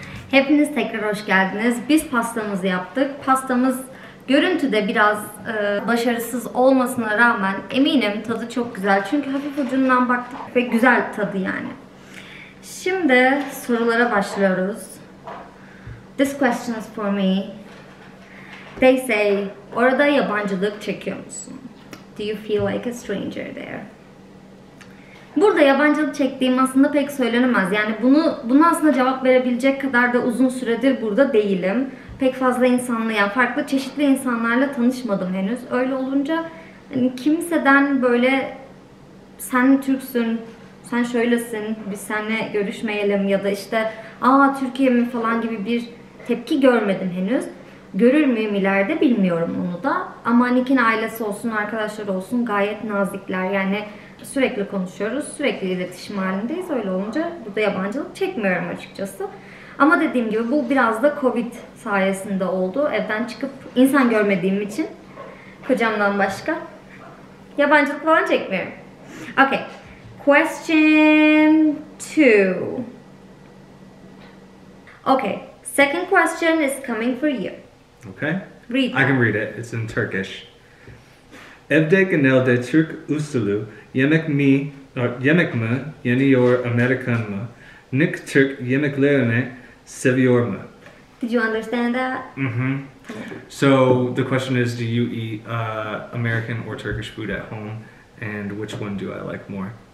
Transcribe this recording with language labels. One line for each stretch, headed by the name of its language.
Turkish: Hepiniz tekrar hoş geldiniz. Biz pastamızı yaptık. Pastamız görüntüde biraz başarısız olmasına rağmen eminim tadı çok güzel. Çünkü hafif ucundan baktık ve güzel tadı yani. Şimdi sorulara başlıyoruz.
English: This question is for me. They say,
Turkish: orada yabancılık çekiyor musun?
English: Do you feel like a stranger there?
Turkish: Burada yabancılık çektiğim aslında pek söylenemez. Yani bunu aslında cevap verebilecek kadar da uzun süredir burada değilim. Pek fazla insanla, yani farklı çeşitli insanlarla tanışmadım henüz. Öyle olunca hani kimseden böyle sen Türksün, sen şöylesin, biz seninle görüşmeyelim ya da işte Türkiye mi falan gibi bir tepki görmedim henüz. Görür müyüm ileride bilmiyorum onu da. Ama Nick'in ailesi olsun, arkadaşları olsun gayet nazikler. Yani sürekli konuşuyoruz, sürekli iletişim halindeyiz. Öyle olunca burada yabancılık çekmiyorum açıkçası. Ama dediğim gibi bu biraz da Covid sayesinde oldu. Evden çıkıp insan görmediğim için kocamdan başka yabancılık falan çekmiyorum.
English: Okay. Question 2. Okay. Second question is coming for you. Okay. Read I can read it. It's in Turkish.
Turkish: Evde genelde Türk usulü yemek mi yeniyor Amerikan mı? Nick Türk yemeklerini seviyor mu?
English: Did you understand that? Mm-hmm. So the question is, do you eat American or Turkish food at home, and which one do I like more?